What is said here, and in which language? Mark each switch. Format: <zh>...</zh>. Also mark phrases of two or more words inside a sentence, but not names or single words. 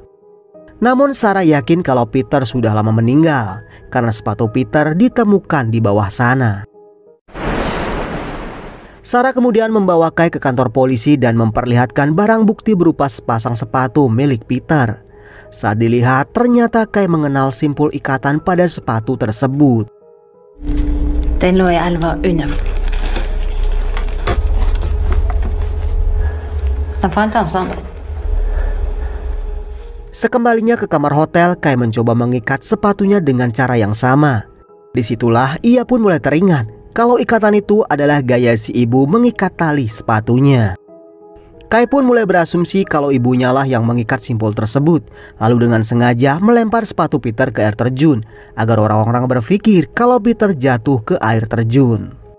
<id>Namun Sarah yakin kalau Peter sudah lama meninggal karena sepatu Peter ditemukan di bawah sana. Sarah kemudian membawa Kai ke kantor polisi dan memperlihatkan barang bukti berupa sepasang sepatu milik Peter. Saat dilihat ternyata Kai mengenal simpul ikatan pada sepatu tersebut.</id> <no>Den lå i elva under. Den fant han sånn.</no> <id>Sekembalinya ke kamar hotel, Kai mencoba mengikat sepatunya dengan cara yang sama. Disitulah ia pun mulai teringat kalau ikatan itu adalah gaya si ibu mengikat tali sepatunya. Kai pun mulai berasumsi kalau ibunya lah yang mengikat simpul tersebut, lalu dengan sengaja melempar sepatu Peter ke air terjun agar orang-orang berpikir kalau Peter jatuh ke air terjun.</id>